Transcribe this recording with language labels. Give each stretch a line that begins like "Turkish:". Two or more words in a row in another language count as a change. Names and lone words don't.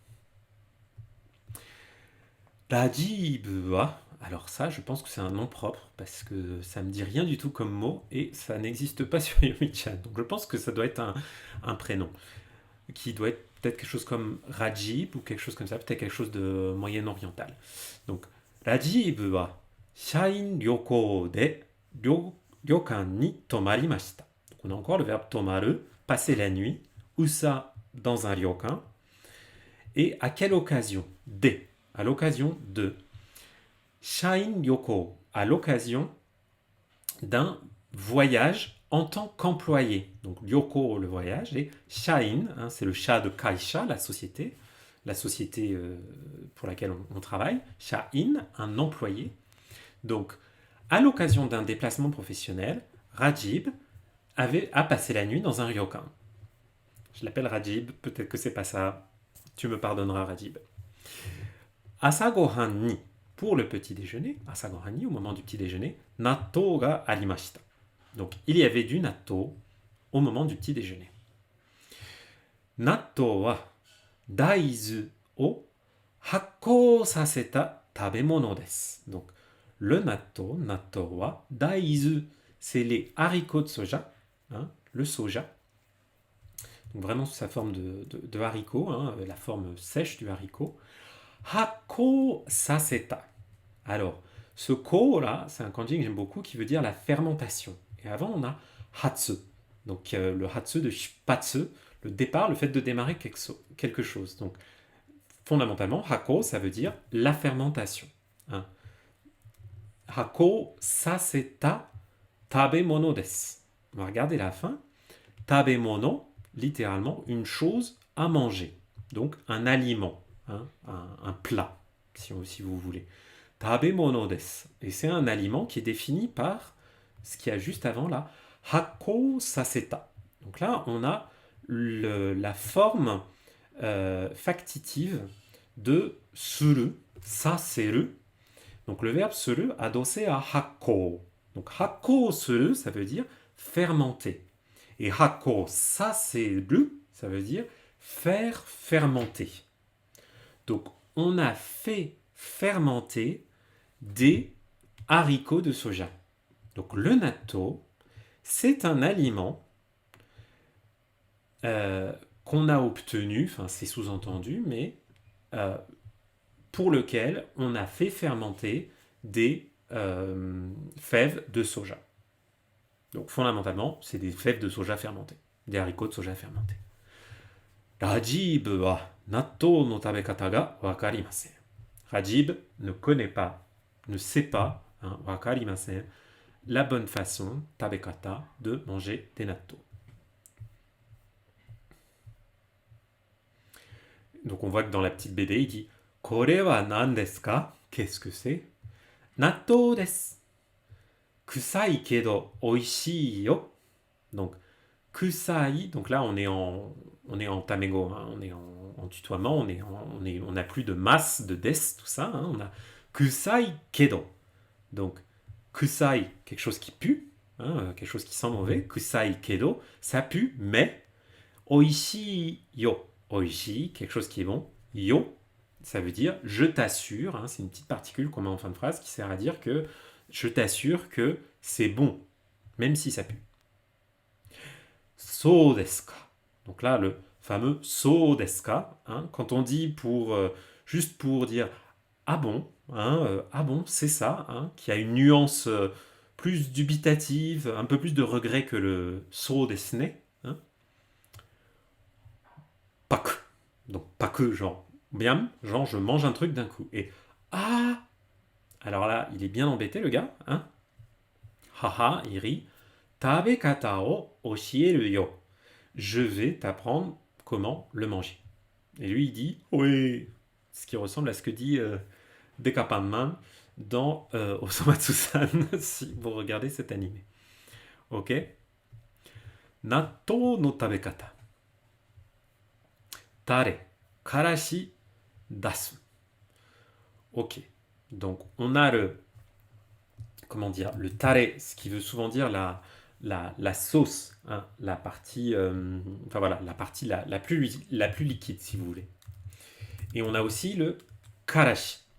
Japanese: ラジブは,
French: alors ça, je pense que c'est un nom propre parce que ça me dit rien du tout comme mot et ça n'existe pas sur Yomi-chan. Donc je pense que ça doit être un prénom qui doit être peut-être quelque chose comme Rajib ou quelque chose comme ça, peut-être quelque chose de moyen-oriental.
Japanese: Donc ラジブは社員旅行で旅館に泊まりました.
French: Donc on a encore le verbe tomaru, passer la nuit, ou ça dans un ryokan. Et à quelle occasion? Des. À l'occasion de
Japanese: 社員旅行,
French: à l'occasion d'un voyage en tant qu'employé. Donc Ryoko, le voyage, et Shain, hein, c'est le sha de Kaisha, la société pour laquelle on travaille. Shain, un employé. Donc, à l'occasion d'un déplacement professionnel, Rajib a passé la nuit dans un ryokan. Je l'appelle Rajib, peut-être que c'est pas ça. Tu me pardonneras, Rajib.
Japanese: 朝ご飯に,
French: pour le petit déjeuner,
Japanese: 朝ご飯に,
French: au moment du petit déjeuner,
Japanese: 納豆がありました.
French: Donc, il y avait du natto au moment du petit déjeuner.
Japanese: 納豆は大豆を発酵させた食べ物です.
French: Donc, le
Japanese: 納豆は大豆,
French: c'est les haricots de soja, hein, le soja. Donc, vraiment sous sa forme de haricot, hein, la forme sèche du haricot.
Japanese: 発酵させた.
French: Alors, ce ko là, c'est un kanji que j'aime beaucoup qui veut dire la fermentation. Et avant, on a hatsu. Donc, le hatsu de shipatsu, le départ, le fait de démarrer quelque chose. Donc, fondamentalement, hako, ça veut dire la fermentation. Hein.
Japanese: 発酵させた食べ物です.
French: On va regarder la fin. Tabemono, littéralement, une chose à manger. Donc, un aliment, hein, un plat, si vous voulez.
Japanese: 食べ物です.
French: Et c'est un aliment qui est défini par ce qu'il y a juste avant là.
Japanese: 発酵させた.
French: Donc là, on a la forme factitive de suru, saseru. Donc le verbe suru adossé à hako. Donc
Japanese: 発酵する,
French: ça veut dire fermenter. Et
Japanese: 発酵させる,
French: ça veut dire faire fermenter. Donc on a fait fermenter des haricots de soja. Donc le natto, c'est un aliment qu'on a obtenu, enfin c'est sous-entendu, mais pour lequel on a fait fermenter des fèves de soja. Donc fondamentalement, c'est des fèves de soja fermentées, des haricots de soja fermentés.
Japanese: ラジブは納豆の食べ方が分かりません.
French: Rajib ne connaît pas, ne sait pas, hein, wakarimasen, la bonne façon, tabekata, de manger des natto. Donc on voit que dans la petite BD, il dit
Japanese: これは何ですか?
French: Qu'est-ce que c'est?
Japanese: 納豆です。臭いけど美味しいよ.
French: Donc kusai, donc là on est en tamego, hein, on est en tutoiement, on n'a plus de masse, de des, tout ça. Hein, on a
Japanese: 臭いけど.
French: Donc kusai, quelque chose qui pue, hein, quelque chose qui sent mauvais.
Japanese: 臭いけど,
French: ça pue, mais
Japanese: 美味しいよ.
French: Oishi, quelque chose qui est bon. Yo, ça veut dire je t'assure, hein, c'est une petite particule qu'on met en fin de phrase qui sert à dire que je t'assure que c'est bon, même si ça pue.
Japanese: そうですか.
French: Donc là, le fameux
Japanese: そうですか,
French: hein, quand on dit juste pour dire ah bon, hein, ah bon, c'est ça, hein, qui a une nuance plus dubitative, un peu plus de regret que le
Japanese: そうですね.
French: Hein. Pas que. Donc pas que, genre, bien, genre je mange un truc d'un coup. Et ah, alors là, il est bien embêté le gars, hein. Haha, il rit.
Japanese: 食べ方を教えるよ.
French: Je vais t'apprendre comment le manger. Et lui, il dit, oui, ce qui ressemble à ce que dit Dekapanman dans Osomatsu-san, si vous regardez cet animé.
Japanese: Ok. 納豆の食べ方. タレ、からし、出す.
French: Ok. Donc, on a le tare, ce qui veut souvent dire la sauce, hein, la partie, enfin voilà, la partie la plus liquide, si vous voulez. Et on a aussi le karashi.